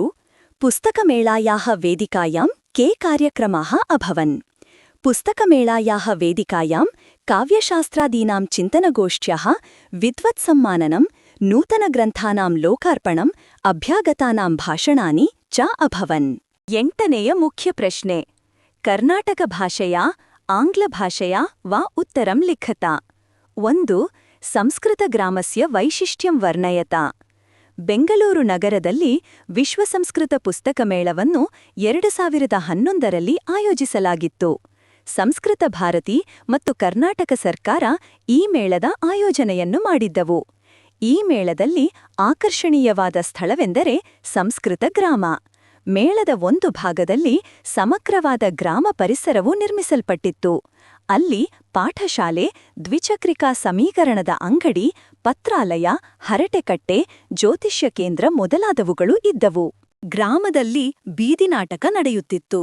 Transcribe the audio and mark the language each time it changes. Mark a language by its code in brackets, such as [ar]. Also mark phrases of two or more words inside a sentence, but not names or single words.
[sa] पुस्तकमेळायाः वेदिकायां के कार्यक्रमाः अभवन् पुस्तकमेळायाः वेदिकायां काव्यशास्त्रादीनां चिन्तनगोष्ठ्याः विद्वत्सम्माननं नूतनग्रन्थानां लोकार्पणम् अभ्यागतानां भाषणानि च अभवन् [kn] 8ನೆಯ ಮುಖ್ಯ ಪ್ರಶ್ನೆ [sa] ಕರ್ನಾಟಕ ಭಾಷೆಯ ಆಂಗ್ಲಭಾಷೆಯ ವಾ ಉತ್ತರಂ ಲಿಖತ 1. ಸಂಸ್ಕೃತಗ್ರಾಮಸ್ಯ ವೈಶಿಷ್ಟ್ಯಂ ವರ್ಣಯತ [kn] ಬೆಂಗಳೂರು ನಗರದಲ್ಲಿ ವಿಶ್ವಸಂಸ್ಕೃತ ಪುಸ್ತಕ ಮೇಳವನ್ನು 2011ರಲ್ಲಿ ಆಯೋಜಿಸಲಾಗಿತ್ತು ಸಂಸ್ಕೃತ ಭಾರತಿ ಮತ್ತು ಕರ್ನಾಟಕ ಸರ್ಕಾರ ಈ ಮೇಳದ ಆಯೋಜನೆಯನ್ನು ಮಾಡಿದ್ದವು ಈ ಮೇಳದಲ್ಲಿ ಆಕರ್ಷಣೀಯವಾದ ಸ್ಥಳವೆಂದರೆ ಸಂಸ್ಕೃತ ಗ್ರಾಮ ಮೇಳದ ಒಂದು ಭಾಗದಲ್ಲಿ ಸಮಗ್ರವಾದ ಗ್ರಾಮ ಪರಿಸರವು ನಿರ್ಮಿಸಲ್ಪಟ್ಟಿತ್ತು ಅಲ್ಲಿ ಪಾಠಶಾಲೆ ದ್ವಿಚಕ್ರಿಕಾ ಸಮೀಕರಣದ ಅಂಗಡಿ ಪತ್ರಾಲಯ ಹರಟೆಕಟ್ಟೆ ಜ್ಯೋತಿಷ್ಯ ಕೇಂದ್ರ ಮೊದಲಾದವುಗಳು ಇದ್ದವು ಗ್ರಾಮದಲ್ಲಿ ಬೀದಿನಾಟಕ ನಡೆಯುತ್ತಿತ್ತು.